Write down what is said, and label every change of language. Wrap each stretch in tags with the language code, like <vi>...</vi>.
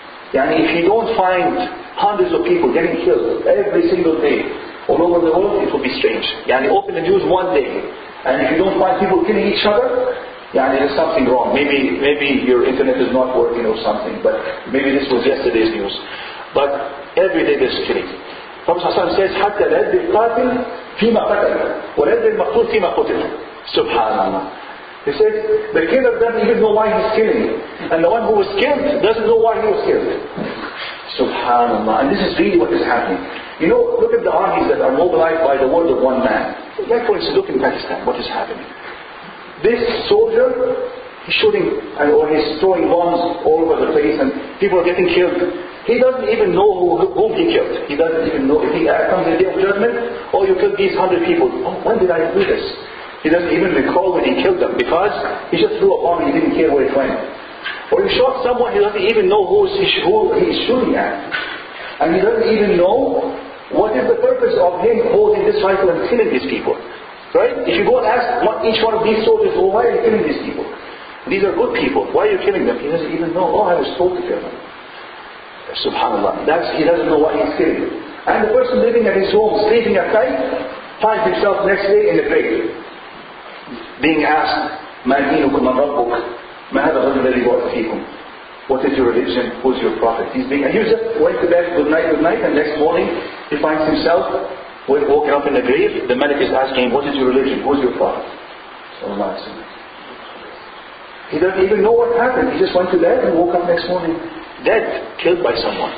<en>Yani if you don't find hundreds of people getting killed every single day all over the world, it will be strange. Yani open the news one day, and if you don't find people killing each other, there's something wrong. Maybe your internet is not working or something, but maybe this was yesterday's news. But every day there's killing. Prophet ﷺ says,</en> <ar>حتى لا يدري القاتل فيما قتل ولا يدري المقتول فيما قتل.</ar> <en>Subhanallah. He says, the killer doesn't even know why he's killing, and the one who was killed doesn't know why he was killed. Subhanallah. And this is really what is happening. You know, look at the armies that are mobilized by the word of one man. Like for instance, look in Pakistan, what is happening. This soldier, he's shooting or he's throwing bombs all over the place and people are getting killed. He doesn't even know whom he killed. He doesn't even know if he comes in the day of judgment, oh, you killed these 100 people. Oh, when did I do this? He doesn't even recall when he killed them because he just threw a bomb and he didn't care where it went. Or he shot someone, he doesn't even know who he's shooting at. And he doesn't even know what is the purpose of him holding this rifle and killing these people. Right? If you go and ask each one of these soldiers, well, why are you killing these people? These are good people. Why are you killing them? He doesn't even know. Oh, I was told to kill them. Subhanallah. He doesn't know why he's killing. And the person living at his home, sleeping at night, finds himself next day in the grave. Being asked,</en> <ar>ما دينكم من ربك ما هذا الرجل الذي بعث فيكم.</ar> <en>What is your religion? Who's your prophet? And he just went to bed, good night, and next morning he finds himself woken up in the grave. The Malik is asking him, what is your religion? Who's your prophet? He doesn't even know what happened. He just went to bed and woke up next morning dead, killed by someone.</en>